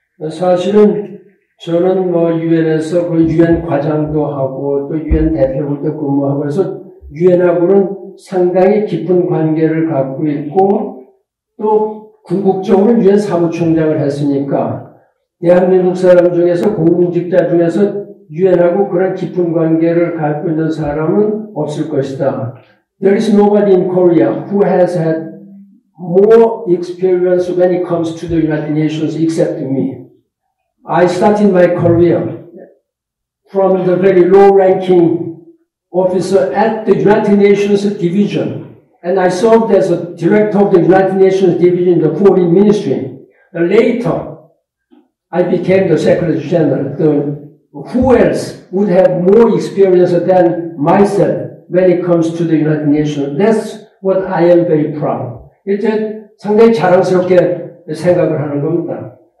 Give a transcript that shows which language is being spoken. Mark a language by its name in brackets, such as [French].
[Korean] 사실은 저는 유엔에서 그 유엔 과장도 하고 또 유엔 대표부도 근무하고 해서 유엔하고는 상당히 깊은 관계를 갖고 있고 또 궁극적으로 유엔 사무총장을 했으니까 대한민국 사람 중에서 공직자 중에서 유엔하고 그런 깊은 관계를 갖고 있는 사람은 없을 것이다. [English] There is nobody in Korea who has had more experience when it comes to the United Nations except me. I started my career from the very low-ranking officer at the United Nations Division, and I served as a director of the United Nations Division in the Foreign Ministry. Later, I became the Secretary General. Who else would have more experience than myself when it comes to the United Nations? That's what I am very proud. [Korean] 이제 상당히 자랑스럽게 생각을 하는 겁니다.